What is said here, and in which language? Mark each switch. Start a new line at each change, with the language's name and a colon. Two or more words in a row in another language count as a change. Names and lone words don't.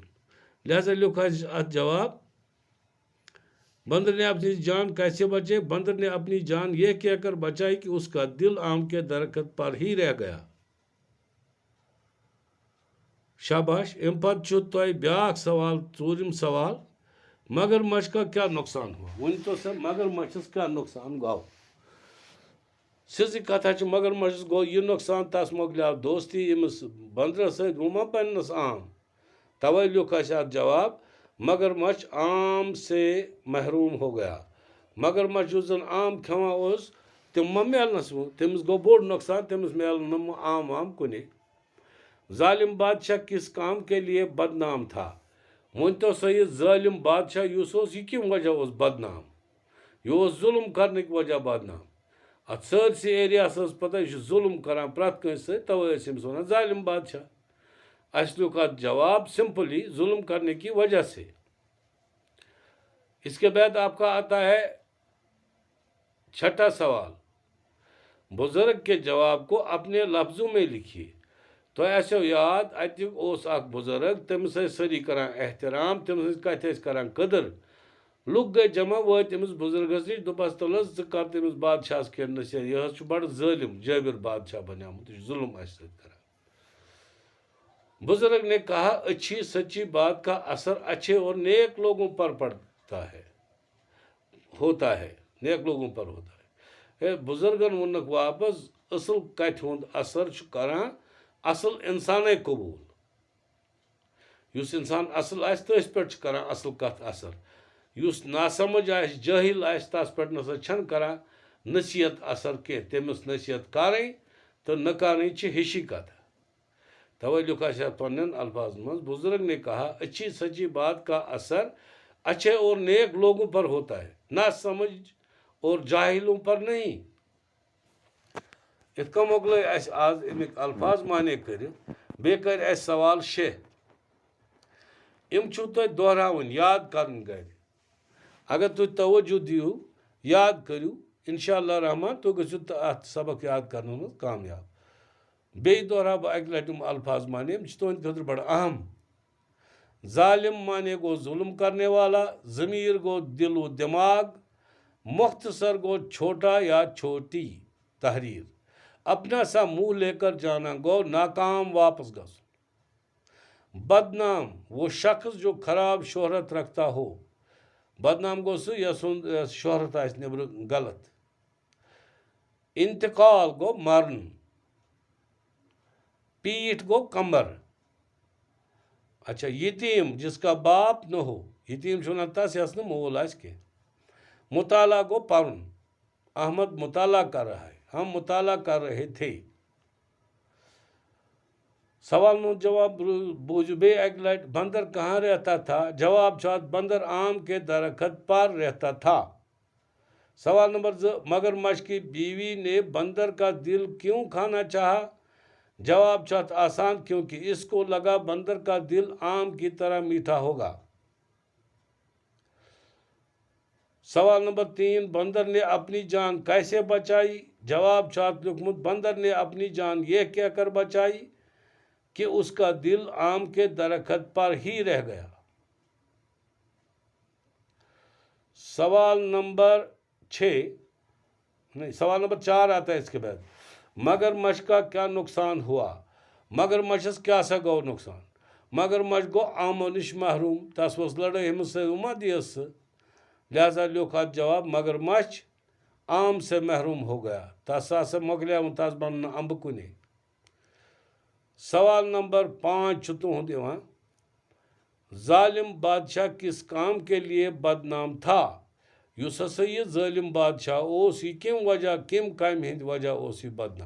Kashmiri: لہذا لیوکھ اس ات جواب
Urdu: بندر نے اپنی جان کیسے بچے. بندر نے اپنی جان یہ کہہ کر بچائی کہ اس کا دل آم کے درخت پر ہی رہ گیا.
Kashmiri: شاباش. ام پتہ چھُ تۄہہِ بیاکھ سوال ژوٗرِم سوال
Urdu: مگر مچھ کا کیا نقصان ہوا.
Kashmiri: ؤنۍتو سا مگر مچھس کیا نقصان گوٚو. سیٚزٕے کتھا چھِ مگر مچھس گوٚو یہِ نقصان تس مۄکلیو دوستی أمِس بندرس سۭتۍ وۄنۍ ما پننس عام. توے لیوکھ اسہِ اتھ جواب
Urdu: مگر مچھ عام سے محروم ہو گیا.
Kashmiri: مگر مچھ یُس زن عام کھٮ۪وان اوس تِم ما میلنس وۄنۍ تٔمِس گوٚو بوٚڑ نۄقصان تٔمِس میلن نہٕ عام وام کُنے.
Urdu: ظالم بادشاہ کس کام کے لیے بدنام تھا.
Kashmiri: ؤنۍتو سا یہِ ظٲلم بادشاہ یُس اوس یہِ کمہِ وجہ اوس بدنام. یہِ اوس ظُلم کرنٕکۍ وجہ بدنام. اتھ سٲرسٕے ایریاہس ٲس پتہ یہِ چھُ ظُلم کران پرٛٮ۪تھ کٲنٛسہِ سۭتۍ توے ٲسۍ أمِس ونان ظالم بادشاہ. اسہِ لیوکھ اتھ جواب
Urdu: سمپلی ظلم کرنے کی وجہ سے. اس کے بعد آپ کا آتا ہے چھٹا سوال بزرگ کے جواب کو اپنے لفظوں میں لکھیے.
Kashmiri: تۄہہِ آسیو یاد اتہِ اوس اکھ بُزرگ تٔمِس ٲسۍ سٲری کران احترام تٔمِس ٲسۍ کتھِ ٲسۍ کران قدر. لُکھ گٔے جمع وٲتۍ أمِس بُزرگس نِش دوٚپس تل حظ ژٕ کر تٔمِس بادشاہس کینٛہہ نصیحت یہِ حظ چھُ بڑٕ ظٲلم جٲبر بادشاہ بنیومُت یہِ چھُ ظلم اسہِ سۭتۍ کران.
Urdu: بزرگ نے کہا اچھی سچی بات کا اثر اچھے اور نیک لوگوں پر پڑتا ہے ہوتا ہے نیک لوگوں پر ہوتا ہے.
Kashmiri: بزرگن ووننکھ واپس اصل کتھِ ہُنٛد اثر چھُ کران اصل انسانے قبوٗل. یُس انسان اصل آسہِ تٔتھۍ پٮ۪ٹھ چھُ کران اصل کتھ اثر. یُس ناسمجھ آسہِ جٲہل آسہِ تس پٮ۪ٹھ نسا چھنہٕ کران نصیحت اثر کینٛہہ. تٔمِس نصیحت کرٕنۍ تہٕ نہ کرٕنۍ چھِ ہِشی کتھ. توے لیوکھ اسہِ اتھ پننٮ۪ن الفاظن منٛز
Urdu: بزرگ نے کہا اچھی سچی بات کا اثر اچھے اور نیک لوگوں پر ہوتا ہے نہ سمجھ اور جاہلوں پر نہیں.
Kashmiri: ات کن مۄکلٲے اسہِ آز امیِکۍ الفاظ مانے کٔرِتھ بیٚیہِ کٔرۍ اسہِ سوال 6. یِم چھُو تۄہہِ دۄہراوٕنۍ یاد کرٕنۍ گرِ. اگر تُہۍ توجہ دِیِو یاد کٔرِو انشاء اللہ رحمان تُہۍ گٔژھِو اتھ سبق یاد کرنس منٛز کامیاب. بیٚیہِ دۄہراو بہٕ اکہِ لٹہِ یِم الفاظ مانے یِم چھِ تُہنٛدِ خٲطرٕ بڑٕ اہم.
Urdu: ظالم
Kashmiri: مانے گو
Urdu: ظلم کرنے والا. ضمیر گو دل و دماغ. مختصر گو چھوٹا یا چھوٹی تحریر. اپنا سا منہ لے کر جانا
Kashmiri: گو ناکام واپس گژھُن.
Urdu: بدنام وہ شخص جو خراب شہرت رکھتا ہو.
Kashmiri: بدنام گو سُہ یس شہرت آسہِ نیبرٕ غلط. انتقال گو مرن. پیٹھ گو کمر.
Urdu: اچھا یتیم جس کا باپ نہ ہو.
Kashmiri: یتیم چھُ ونان تس یس نہٕ مول آسہِ کینٛہہ. مطالعہ گو پرُن.
Urdu: احمد مطالعہ کر رہا ہے. ہم مطالعہ کر رہے تھے.
Kashmiri: سوال ہُنٛد جواب بوٗزِو بیٚیہِ اکہِ لٹہِ
Urdu: بندر کہاں رہتا تھا.
Kashmiri: جواب چھُ اتھ
Urdu: بندر آم کے درخت پر رہتا تھا. سوال نمبر 2 مگر مچھ کی بیوی نے بندر کا دل کیوں کھانا چاہا.
Kashmiri: جواب چھُ اتھ آسان
Urdu: کیونکہ اس کو لگا بندر کا دل آم کی طرح میٹھا ہوگا. سوال نمبر 3 بندر نے اپنی جان کیسے بچائی.
Kashmiri: جواب چھُ اتھ لیوکھمُت
Urdu: بندر نے اپنی جان یہ کہہ کر بچائی کہ اس کا دل آم کے درخت پر ہی رہ گیا. سوال نمبر 4 آتا ہے اس کے بعد مگر مچھ کا کیا نقصان ہوا.
Kashmiri: مگر مچھس کیا سا گو نقصان. مگر مچھ گو آمو نش محروم. تس ؤژھ لڑٲے أمِس سۭتۍ وۄنۍ ما دِیَس سُہ. لہذا لیوکھ اتھ جواب
Urdu: مگر مچھ آم سے محروم ہو گیا.
Kashmiri: تس ہسا مۄکلیو تس بنن نہٕ امبہٕ کُنے.
Urdu: سوال نمبر 5
Kashmiri: چھُ تُہُنٛد یِوان
Urdu: ظالم بادشاہ کس کام کے لیے بدنام تھا.
Kashmiri: یُس ہسا یہِ ظٲلم بادشاہ اوس یہِ کمہِ وجہ کمہِ کامہِ ہٕنٛدِ وجہ اوس یہِ بدنام.